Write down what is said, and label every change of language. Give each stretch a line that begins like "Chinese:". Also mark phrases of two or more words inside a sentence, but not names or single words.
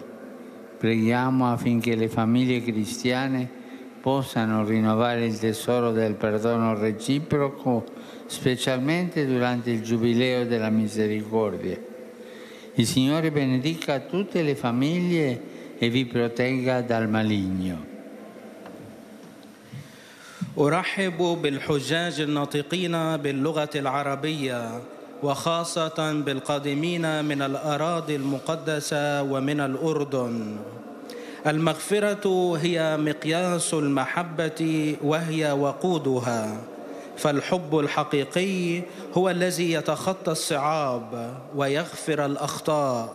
Italian: Preghiamo affinché le famiglie cristiane possano rinnovare il tesoro del perdono reciproco, specialmente durante il Giubileo della Misericordia. Il Signore benedica tutte le famiglie e vi protegga dal maligno.
Arabic: أرحب بالحجاج الناطقين باللغة العربية، وخاصة بالقادمين من الأراضي المقدسة ومن الأردن. المغفرة هي مقياس المحبة وهي وقودها، فالحب الحقيقي هو الذي يتخطى الصعاب ويغفر الأخطاء.